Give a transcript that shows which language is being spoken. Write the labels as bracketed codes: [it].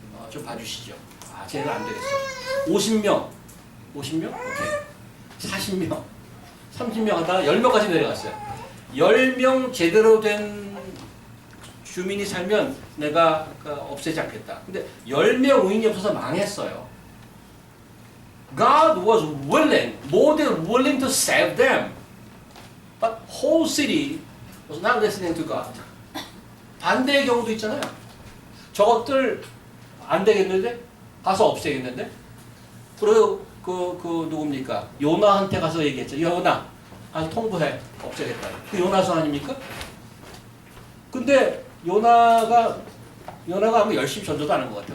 [ko] 좀 봐주시죠. 쟤는 안 되겠어. 50명? 오케이. 40명, 30명 하다가 10명까지 내려갔어요. 10명 제대로 된 주민이 살면 내가 없애지 않겠다. 근데 10명 의인이 없어서 망했어요. [en] God was willing, more than willing to save them. But whole city was not listening to God. [ko] 반대의 경우도 있잖아요. 저것들 안 되겠는데? 가서 없애겠는데? 그리고 그 누굽니까? 요나한테 가서 얘기했죠. 요나, 가서 통보해. 없애겠다. 그 요나서 아닙니까? 근데 요나가 아마 열심히 전도도 안 한 것 같아.